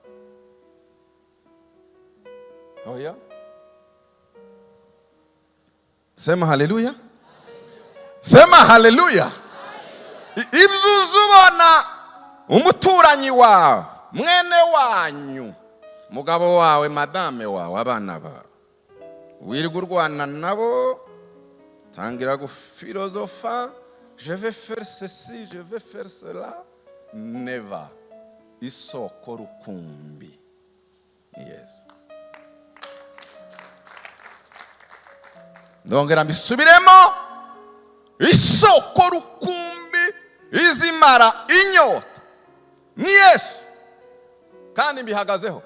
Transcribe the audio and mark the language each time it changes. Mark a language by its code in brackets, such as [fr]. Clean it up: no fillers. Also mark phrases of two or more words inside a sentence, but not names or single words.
[sw] Oya, sema haleluya, sema haleluya. [rw] Ibyo uzubona umuturanyi wawe, mwene wanyu, mugabo wawe, madame wawe, abana bawe, wirirwa urwana nabo, tangira gufilozofa, [fr] je vais faire ceci, je vais faire cela. [en] Never. [rw] Isoko rukumbi. [en] Yes. [rw] Ndongera mbisubiremo, isoko rukumbi izimara inyota ni Yesu, kandi mbihagazeho.